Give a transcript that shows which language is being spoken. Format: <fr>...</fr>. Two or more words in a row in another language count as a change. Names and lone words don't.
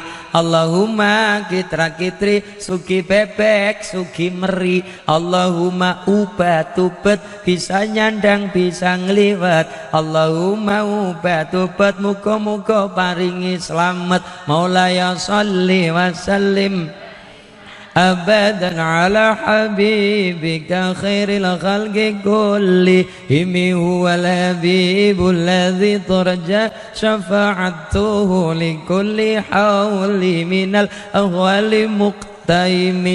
<jv>Allahumma kitra kitri suki bebek suki meri. Allahumma ubat-ubet bisa nyandang bisa ngliwet. Allahumma ubat-ubet muga-muga paringi slamet.</jv> <ar>مولاي صل وسلم دائما أبدا على حبيبك خير الخلق كلهم هو الحبيب الذي ترجى شفاعته لكل هول من الأهوال مقتحم.</ar>